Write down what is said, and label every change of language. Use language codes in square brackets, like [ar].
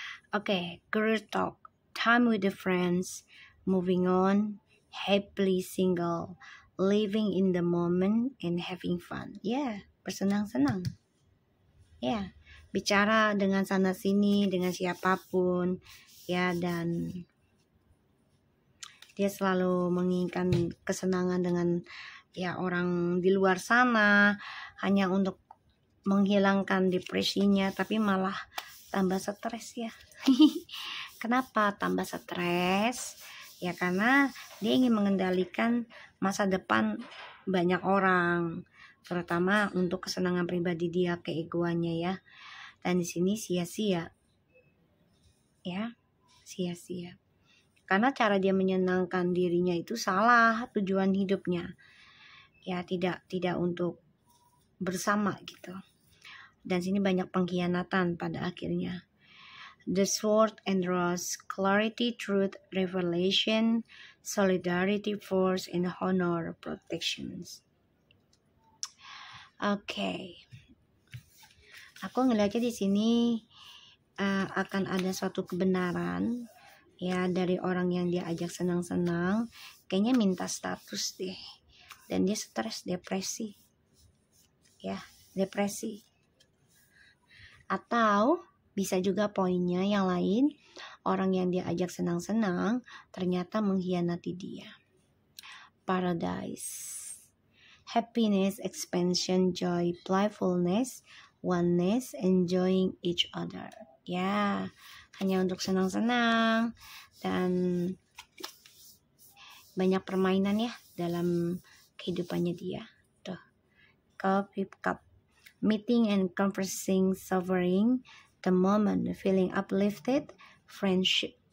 [en] Oke, career talk, time with the friends, moving on, happily single, living in the moment and having fun. [id] Ya, bersenang-senang. Ya, bicara dengan sana sini dengan siapapun ya, dan dia selalu menginginkan kesenangan dengan ya orang di luar sana hanya untuk menghilangkan depresinya, tapi malah tambah stres ya. Kenapa tambah stres? Ya karena dia ingin mengendalikan masa depan banyak orang, terutama untuk kesenangan pribadi dia, keegoannya ya. Dan di sini sia-sia. Ya, sia-sia. Karena cara dia menyenangkan dirinya itu salah tujuan hidupnya. Ya tidak untuk bersama gitu. Dan sini banyak pengkhianatan pada akhirnya. [en] the sword and rose, clarity, truth, revelation, solidarity, force, and honor, protections. [id] Oke. Aku ngeliatnya di sini akan ada suatu kebenaran ya dari orang yang dia ajak senang-senang, kayaknya minta status deh, dan dia stres, depresi ya, depresi. Atau bisa juga poinnya yang lain, orang yang dia ajak senang-senang ternyata mengkhianati dia. [en] Paradise, happiness, expansion, joy, playfulness, oneness, enjoying each other. [id] Ya, hanya untuk senang-senang dan banyak permainan ya dalam kehidupannya dia. [en] Tuh, cup, meeting and conversing, savoring the moment, feeling uplifted, friendship.